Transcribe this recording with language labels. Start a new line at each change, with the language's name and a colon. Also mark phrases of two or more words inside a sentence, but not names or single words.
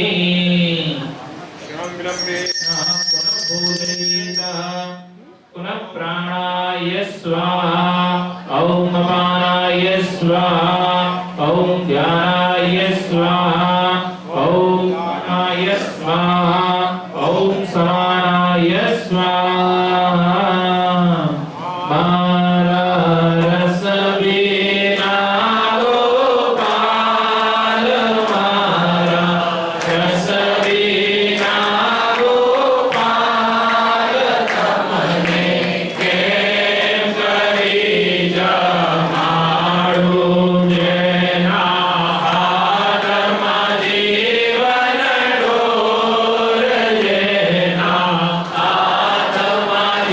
Sanskrit: पुनः पूजयिता पुनः प्राणाय स्वाहा ॐ अपानाय स्वाहा ॐ ध्यानाय स्वाहा ॐ प्राणाय स्वाहा ॐ समानाय स्वाहा
Gujarati: મારા રસ બીના ગોપાલ મારા રસ બીના ગોપાલ તમને કેમ કરી જમાડૂ જેના હાથમાં જીવન ડોર જેના હાથમાં